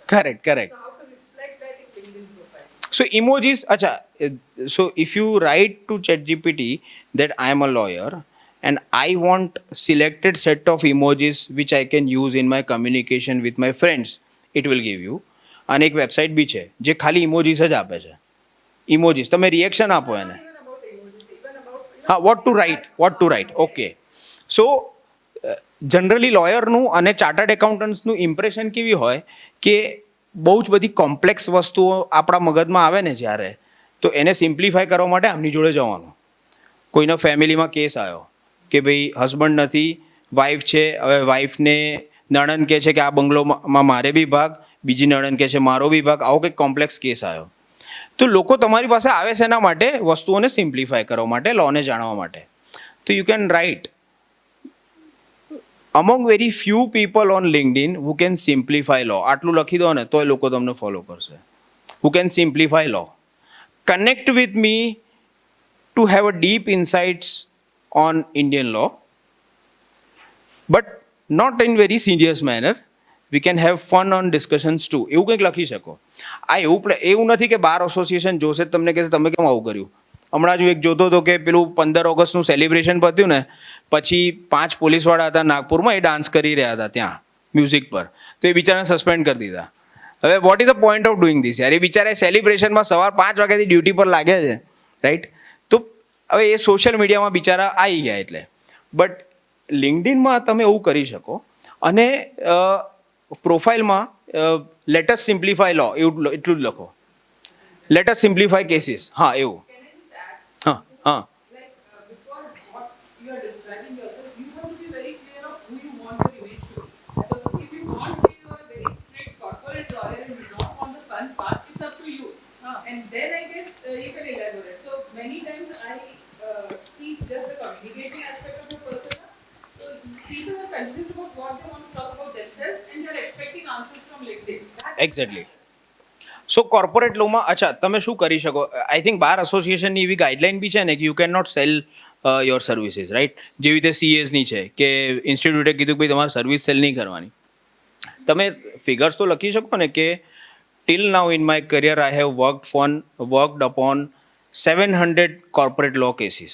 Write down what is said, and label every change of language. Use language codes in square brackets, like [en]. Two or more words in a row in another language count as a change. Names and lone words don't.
[en] Correct, correct. So how to reflect that in LinkedIn profile? So emojis, acha. So if you write to ChatGPT that I am a lawyer and I want selected set of emojis which I can use in my communication with my friends, it will give you. [gu] અને એક વેબસાઇટ બી છે જે ખાલી ઇમોજીસ જ આપે છે. ઇમોજીસ તમે રિએક્શન આપો એને. [en] Even about emojis, even about હા, what to write. Okay. [gu] So જનરલી લોયરનું અને ચાર્ટર્ડ એકાઉન્ટન્ટ્સનું ઇમ્પ્રેશન કેવી હોય કે બહુ જ બધી કોમ્પ્લેક્સ વસ્તુઓ આપણા મગજમાં આવે ને જ્યારે, તો એને સિમ્પ્લિફાય કરવા માટે આમની જોડે જવાનું. કોઈનો ફેમિલીમાં કેસ આવ્યો કે ભાઈ હસબન્ડ નથી, વાઈફ છે, હવે વાઈફને નણંદ કહે છે કે આ બંગલોમાં મારે બી ભાગ, બીજી નણંદ કહે છે મારો બી ભાગ, આવો કંઈક કોમ્પ્લેક્સ કેસ આવ્યો. તો લોકો તમારી પાસે આવે છે એના માટે વસ્તુઓને સિમ્પ્લિફાય કરવા માટે, લોને જાણવા માટે. [en] તો you can write among very few people on LinkedIn who can simplify law. [gu] આટલું લખી દો ને તો એ લોકો તમને ફોલો કરશે. [en] Who can simplify law. Connect with me to have a deep insights on Indian law, but not in very serious manner. We can have fun on discussions too. [gu] એવું કંઈક લખી શકો. આ એવું નથી કે બાર એસોસિએશન જોશે જ તમને કહેશે તમે કેમ આવું કર્યું. હમણાં જ એક જોતો હતો કે પેલું 15 ઓગસ્ટનું સેલિબ્રેશન પત્યું ને પછી 5 પોલીસવાળા હતા નાગપુરમાં, એ ડાન્સ કરી રહ્યા હતા ત્યાં મ્યુઝિક પર, તો એ બિચારાને સસ્પેન્ડ કરી દીધા. હવે [en] what is the point of doing this [gu] યાર? એ બિચારા સેલિબ્રેશનમાં સવાર 5 વાગ્યાથી ડ્યુટી પર લાગ્યા છે, રાઈટ? તો હવે એ સોશિયલ મીડિયામાં બિચારા આવી ગયા એટલે. બટ લિંક્ડઇનમાં તમે એવું કરી શકો. અને પ્રોફાઇલમાં [en] latest simplify law [gu] એટલું જ લખો. [en] latest simplify cases. [gu] હા એવું. [en] Can I just add? [gu] હા હા [en] Like, before what you are describing yourself, you have to be very clear of who you want your image to be. Because if you want to be a very strict corporate lawyer and you don't want the fun part, it's up to you. And then I guess you can elaborate. So many times I teach just the communicating aspect of the persona. So people are confused about what they want to talk about themselves and they are expecting answers from LinkedIn. [gu] એક્ઝેક્ટલી. સો કોર્પોરેટ લોમાં અચ્છા તમે શું કરી શકો? [en] I think [gu] બાર એસોસિએશનની એવી ગાઈડલાઇન બી છે ને કે [en] you can not sell your services, [gu] રાઈટ? જેવી રીતે સીએસની છે કે ઇન્સ્ટિટ્યૂટે કીધું કે ભાઈ તમારે સર્વિસ સેલ નહીં કરવાની. તમે ફિગર્સ તો લખી શકો ને કે [en] till now in my career I have worked upon 700 corporate law cases.